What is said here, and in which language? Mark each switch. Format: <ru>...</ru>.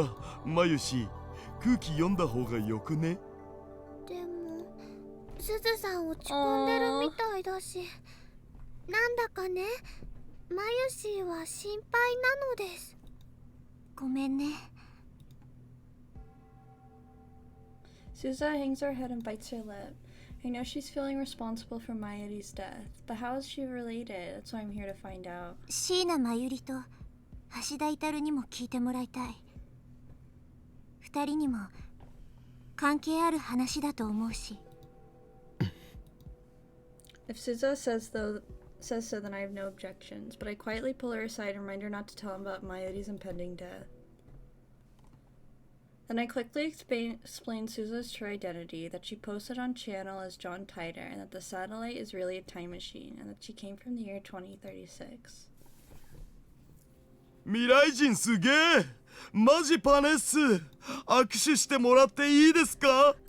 <ja>いや、マユシ、空気読んだ方がよくね？でも、すずさん落ち込んでるみたいだし、なんだかね、マユシーは心配なのです。ごめんね。</ja> <en>Suzuha hangs her head and bites her lip. I know she's feeling responsible for Mayuri's death, but how is she related? That's what I'm here to find out.</en> <ja>椎名真由里と橋田至にも聞いてもらいたい。二人にも関係ある話だと思うし。</ja> <en>If Suzuha says so, then I have no objections, but I quietly pull her aside and remind her not to tell him about Mayuri's impending death. Then I quickly explain Suzuha's true identity, that she posted on channel as John Titor, and that the satellite is really a time machine, and that she came from the year 2036.</en> <ja>未来人すげえ！マジパネっす！握手してもらっていいですか？</ja>